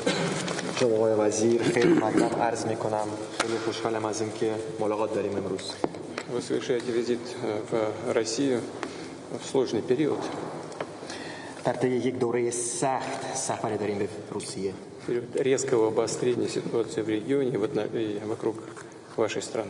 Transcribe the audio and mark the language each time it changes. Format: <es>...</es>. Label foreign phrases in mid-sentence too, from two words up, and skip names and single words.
<fa>جناب آقای وزیر خیلی مطلب عرض میکنم. خیلی خوشحالم از اینکه ملاقات داریم امروز.</fa> <ru>Вы совершаете визит в Россию в сложный период.</ru> <fa>در طی یک دوره سخت سفر داریم به روسیه.</fa> <ru>Резкого обострения ситуации в регионе и вокруг вашей страны.</ru>